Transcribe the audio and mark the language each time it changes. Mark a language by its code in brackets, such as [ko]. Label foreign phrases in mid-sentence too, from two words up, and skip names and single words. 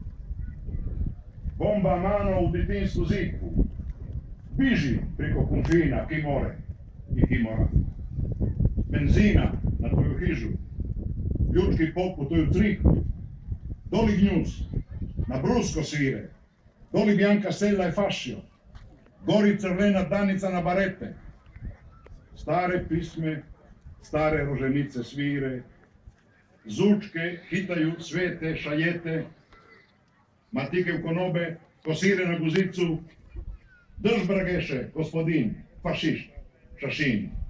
[hr] Bomba mano u ditinsku zikvu. Biži preko konfina, ki more i ki mora. Benzina na tvoju hižu. Ljudski pop u tvoju crikvu. Doli gnjus, na brusko sire. [it] Doli bianca stella e fascio. [hr] Gori crvena danica na barete. Stare pisme, stare roženice svire. Zučke hitaju svete šajete. Matike u konobe, kosire na guzicu. Drž brageše, gospodin, fašišt, šašin.